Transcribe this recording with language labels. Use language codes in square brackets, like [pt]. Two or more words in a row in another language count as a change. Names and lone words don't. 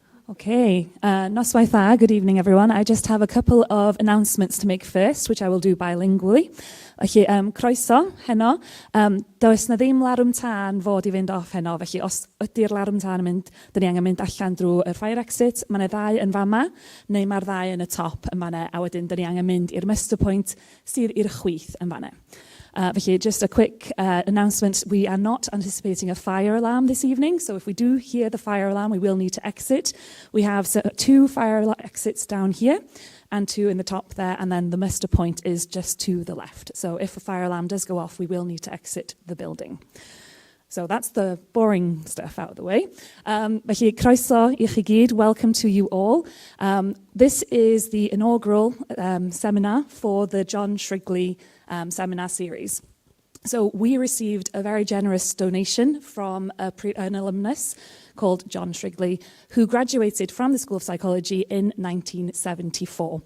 [cy] Okay, noswaith dda, [en] good evening everyone. I just have a couple of announcements to make first, which I will do bilingually. [cy] Felly, croeso heno. Does na ddim larwm tân fod I fynd off heno, felly os ydy'r larwm tân yn mynd, dyn ni angen mynd allan drwy'r [en] fire exit. [cy] Mae 'na ddau yn fama, neu mae'r ddau yn y top yn fanna, a wedyn dyn ni angen mynd i'r [en] muster point [cy] sydd i'r chwith yn fanna. Felly, [en] just a quick announcement, we are not anticipating a fire alarm this evening, so if we do hear the fire alarm, we will need to exit. We have 2 fire exits down here, and 2 in the top there, and then the muster point is just to the left. So if a fire alarm does go off, we will need to exit the building. So that's the boring stuff out of the way. [cy] Felly, croeso I chi gyd, [en] welcome to you all. This is the inaugural seminar for the John Shrigley seminar series. So we received a very generous donation from an alumnus called John Shrigley, who graduated from the School of Psychology in 1974.